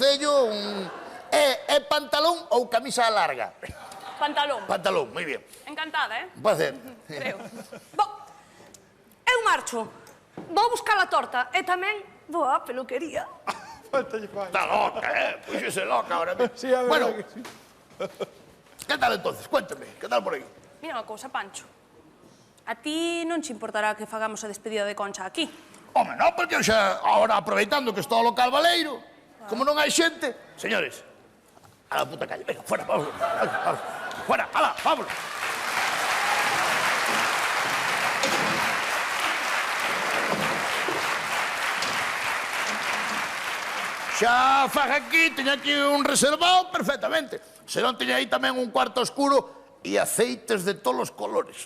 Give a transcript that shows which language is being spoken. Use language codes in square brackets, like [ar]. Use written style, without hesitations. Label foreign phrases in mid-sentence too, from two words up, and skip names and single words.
[gl] Cello, é pantalón ou camisa larga? Pantalón. Pantalón, moi bien. [es] Encantada, Un placer. Creo. [gl] Eu marcho. vou buscar a torta e tamén vou á peluquería. Faltalle fai. Está loca, Púxese loca [es] ahora mismo. Sí, a ver, Bueno, que sí. ¿qué tal entonces? Cuéntame, ¿qué tal por aí? [gl] Mira unha cousa, Pancho. A ti non te importará que fagamos a despedida de Concha aquí? Home, non, porque eu xa, ahora aproveitando que estou ao local baleiro, como non hai xente, señores, [es] a la puta calle, venga, fuera, vámonos, vámonos, fuera, ala, vámonos. [gl] Xa faga aquí, teña aquí un reservado perfectamente. Se non teña aí tamén un cuarto oscuro e aceites de todos os colores.